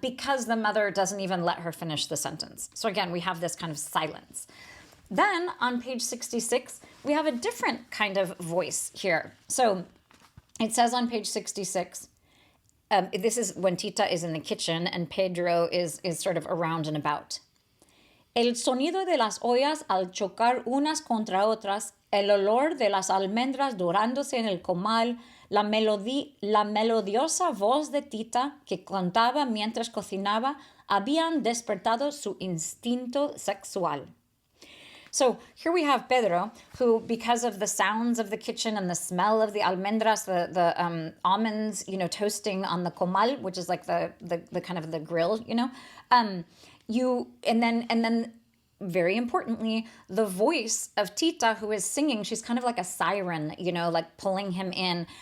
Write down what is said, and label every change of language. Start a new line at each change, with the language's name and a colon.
English: because the mother doesn't even let her finish the sentence. So again, we have this kind of silence. Then on page 66, we have a different kind of voice here. So it says on page 66, this is when Tita is in the kitchen and Pedro is sort of around and about.
Spanish: El sonido de las ollas al chocar unas contra otras, el olor de las almendras dorándose en el comal, la melodiosa voz de Tita que cantaba mientras cocinaba, habían despertado su instinto sexual.
English: So here we have Pedro, who, because of the sounds of the kitchen and the smell of the almendras, the almonds, toasting on the comal, which is like the kind of the grill, and then very importantly, the voice of Tita, who is singing, she's kind of like a siren, like pulling him in.